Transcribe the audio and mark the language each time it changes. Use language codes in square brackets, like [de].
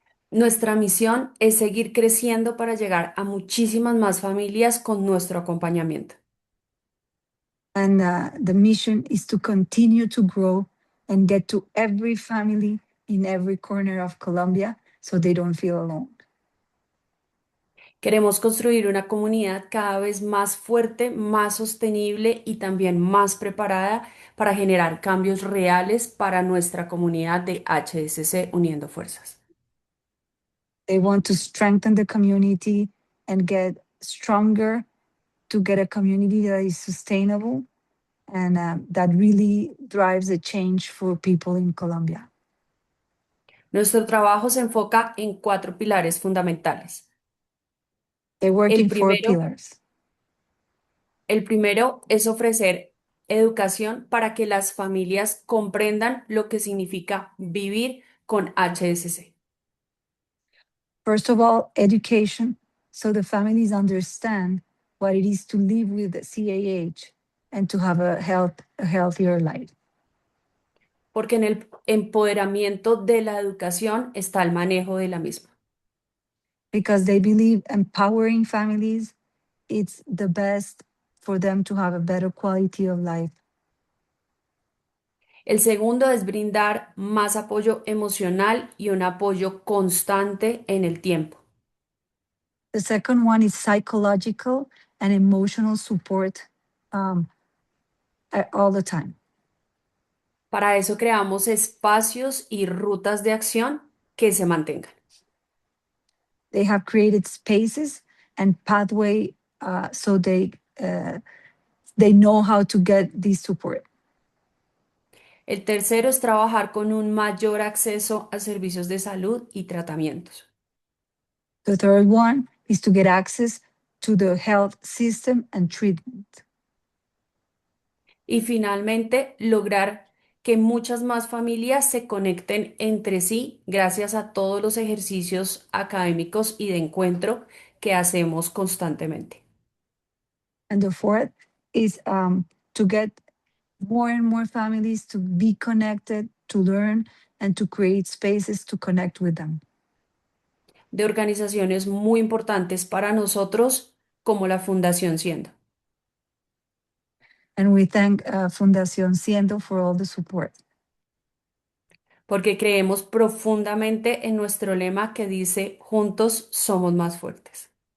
[es] Nuestra misión es seguir creciendo para llegar a muchísimas más familias con nuestro acompañamiento. [en] And the mission is to continue to grow and get to every family in every corner of Colombia so they don't feel alone. [es] Queremos construir una comunidad cada vez más fuerte, más sostenible y también más preparada para generar cambios reales para nuestra comunidad de HSC Uniendo Fuerzas. [en] They want to strengthen the community and get stronger to get a community that is sustainable and that really drives a change for people in Colombia. [es] Nuestro trabajo se enfoca en 4 pilares fundamentales. [en] They work in 4 pillars. [es] El primero es ofrecer educación para que las familias comprendan lo que significa vivir con HSC. [en] First of all, education, so the families understand what it is to live with the CAH and to have a healthier life. [es] Porque en el empoderamiento de la educación está el manejo de la misma. [en] Because they believe empowering families, it's the best for them to have a better quality of life. [es] El segundo es brindar más apoyo emocional y un apoyo constante en el tiempo. [en] The second one is psychological and emotional support all the time. [es] Para eso creamos espacios y rutas de acción que se mantengan. [en] They have created spaces and pathway so they know how to get this support. [es] El tercero es trabajar con un mayor acceso a servicios de salud y tratamientos. [en] The third one is to get access to the health system and treatment. [es] Y finalmente, lograr que muchas más familias se conecten entre sí gracias a todos los ejercicios académicos y de encuentro que hacemos constantemente. [en] And the fourth is to get more and more families to be connected, to learn, and to create spaces to connect with them. [es] De organizaciones muy importantes para nosotros, como la Fundación Siendo. [en] And we thank Fundación Siendo for all the support. [es] Porque creemos profundamente en nuestro lema que dice, juntos somos más fuertes.